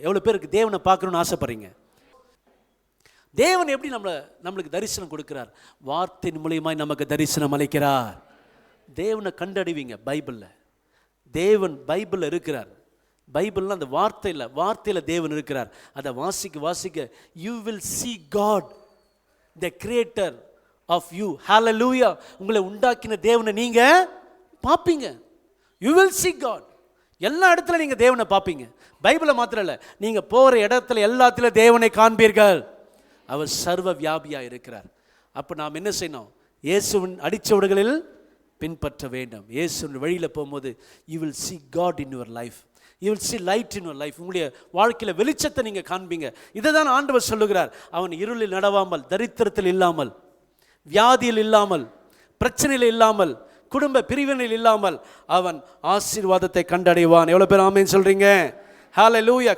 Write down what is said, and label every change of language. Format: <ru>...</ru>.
<ta>எவ்வளவு பேருக்கு தேவனை பார்க்கணும்னு ஆசைப்படுறீங்க? தேவன் எப்படி நம்மளுக்கு தரிசனம் கொடுக்கிறார்? வார்த்தையின் மூலியமாய் நமக்கு தரிசனம் அளிக்கிறார். தேவனை கண்டடைவீங்க. தேவன் பைபிளில் இருக்கிறார். பைபிள்லாம் அந்த வார்த்தையில் தேவன் இருக்கிறார். அதை வாசிக்க</ta> <en>you will see God, the creator of you. hallelujah.</en> <ta>உங்களை உண்டாக்கின தேவனை நீங்க பாப்பீங்க.</ta> <en>you will see God.</en> <ta>எல்லா இடத்துல நீங்க தேவனை பாப்பீங்க. பைபிளை மாத்திரம் இல்லை, நீங்க போற இடத்துல எல்லாத்துல தேவனை காண்பீர்கள். அவர் சர்வ வியாபியா இருக்கிறார். அப்போ நாம் என்ன செய்யணும்? இயேசுவின் அடிச்சவடுகளில் பின்பற்ற வேண்டும். இயேசுவின் வழியில் போகும்போது</ta> <en>you will see God in your life, you will see light in your life.</en> <ta>உங்களுடைய வாழ்க்கையில் வெளிச்சத்தை நீங்கள் காண்பீங்க. இதை தான் ஆண்டவர் சொல்லுகிறார். அவன் இருளில் நடவாமல், தரித்திரத்தில் இல்லாமல், வியாதியில் இல்லாமல், பிரச்சனையில் இல்லாமல், குடும்ப பிரிவினையில் இல்லாமல் அவன் ஆசீர்வாதத்தை கண்டடைவான். எவ்வளோ பேர் ஆமென் சொல்கிறீங்க? ஹல்லேலூயா.</ta>